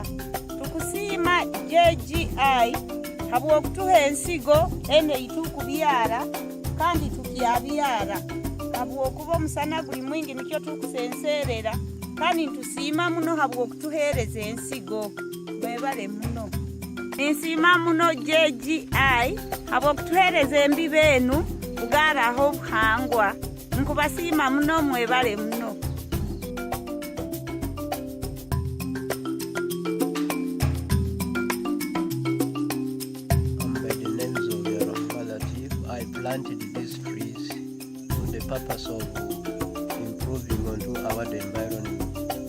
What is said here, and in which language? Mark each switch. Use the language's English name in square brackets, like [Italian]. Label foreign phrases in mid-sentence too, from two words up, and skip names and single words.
[Nyoro] tukusiima JGI habw'okutuha ensigo eno eitukubyara kandi tukyabyara habw'okuba omusana guli mwingi nikyo tukusenserera kandi ntusiima muno habw'okutuheereza ensigo mwebale muno. Nsiima muno JGI habw'okutuheereza embiba enu kugaaraho obuhangwa nkubasiima muno mwebale muno. [English] I planted these trees for the purpose of improving onto our environment.